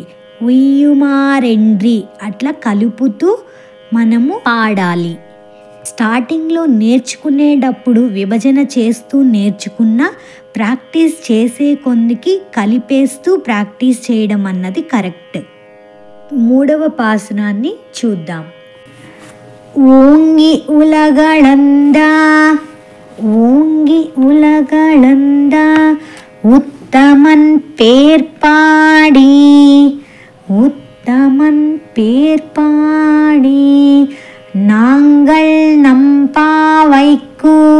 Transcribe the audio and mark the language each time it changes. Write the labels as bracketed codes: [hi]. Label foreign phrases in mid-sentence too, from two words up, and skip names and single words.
[te] ఉయ్యుమారెండ్రి అట్లా కలుపుతూ మనము పాడాలి. స్టార్టింగ్లో నేర్చుకునేటప్పుడు విభజన చేస్తూ నేర్చుకున్న ప్రాక్టీస్ చేసే కొందికి కలిపేస్తూ ప్రాక్టీస్ చేయడం అన్నది కరెక్ట్. మూడవ పాసురాన్ని చూద్దాం. [ta] ஓங்கி உலகளந்தா ஓங்கி உலகளந்தா உத்த உத்தமன் பேர் பாடி உத்தமன் பேர் பாடி நாங்கள் நம் பாவைக்கு